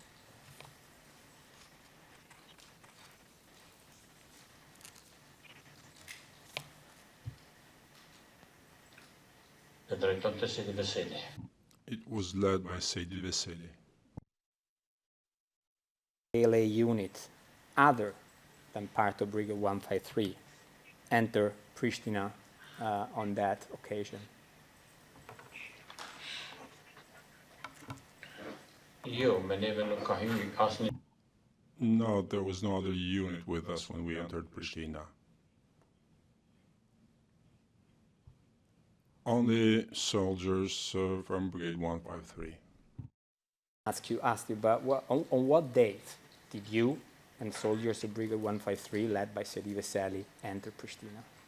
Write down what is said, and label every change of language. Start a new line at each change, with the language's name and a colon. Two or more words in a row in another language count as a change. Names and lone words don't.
Albanian: E drejtonte Sedi Veseli.
English: It was led by Seydi Veseli. KLA unit other than part of Brigade 153 enter Pristina on that occasion?
Albanian: Jo, me neve nuk ka hyrë asnjë.
English: No, there was no other unit with us when we entered Pristina. Only soldiers from Brigade 153. Ask you, but on what date did you and soldiers of Brigade 153, led by Sedi Veseli, enter Pristina?